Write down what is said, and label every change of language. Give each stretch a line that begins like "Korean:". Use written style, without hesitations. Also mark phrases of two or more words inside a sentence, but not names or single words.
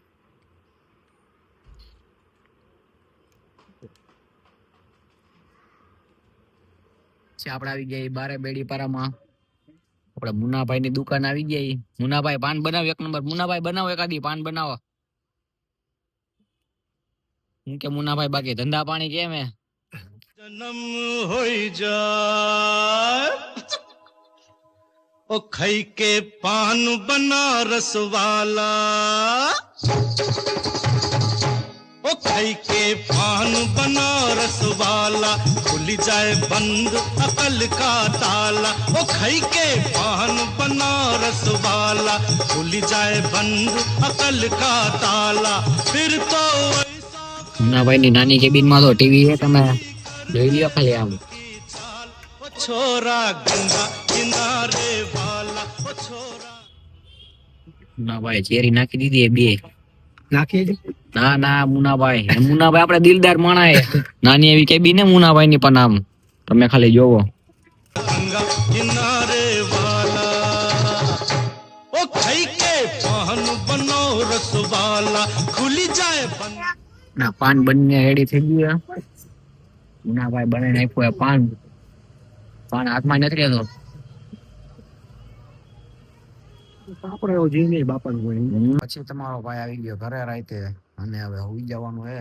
Gujarati: આપણે આવી ગયા બારે બેડીપારામાં. આપણે મુનાભાઈ ની દુકાન આવી ગયા. મુનાભાઈ પાન બનાવો એક નંબર. મુનાભાઈ બનાવો એકાદી પાન બનાવો. હું કે મુનાભાઈ બાકી ધંધા પાણી કેમ હે?
Hindi: जन्म होई जाए ओ खई के पान बनारस वाला, ओ खई के पान बनारस वाला, खुल जाए बंद अकल का ताला, ओ खई के पान बनारस वाला, खुल जाए बंद अकल का ताला, फिर तो
Gujarati: મુનાભાઈ ની નાની કેબિન માં તો ટીવી છે. તમે જોઈ લ્યો ખાલી આમ.
Hindi: छोरा गंगा किनारे वाला, ओ छोरा.
Gujarati: મુનાભાઈ ચેરી નાખી દીધી બે નાખી. ના મુનાભાઈ આપણે દિલદાર માણા. નાની એવી કેબિન ને મુનાભાઈ ની પણ આમ તમે ખાલી જોવો.
Hindi: गंगा किनारे वाला, ओ खाई के पान बनो रस वाला, खुली जाए बंद.
Gujarati: ના પાન બનીને રેડી થઈ ગયું. મુનાભાઈ બનાવીને આપ્યું પાન હાથમાં નથી લેતો. આપણે એવું જીવી બાપા. પછી તમારો ભાઈ આવી ગયો ઘરે રાતે અને હવે હોઈ જવાનું હે.